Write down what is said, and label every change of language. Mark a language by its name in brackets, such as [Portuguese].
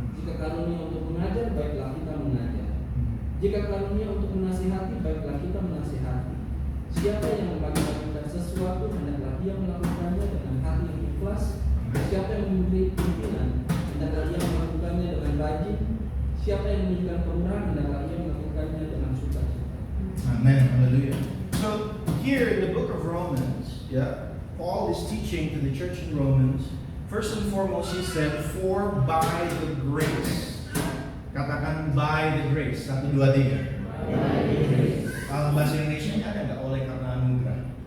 [Indonesian] Jika karunia untuk mengajar, baiklah kita mengajar. Jika karunia untuk menasihati, baiklah kita menasihati. Siapa yang membagi-bagikan sesuatu, hendaklah dia melakukannya dengan hati yang ikhlas. Siapa yang memberi pimpinan, hendaklah dia melakukannya dengan rajin. Siapa yang menunjukkan kemurahan, hendaklah dia melakukannya dengan sukacita. Amen. Hallelujah. [English] So here in the book of Romans, Paul is teaching to the church in Romans. First and foremost, he said, "For by the grace." [Indonesian] Katakan [English] by the grace. [Indonesian] 1, 2, 3. Kalau bahasa Indonesia ada nggak oleh karena anugerah?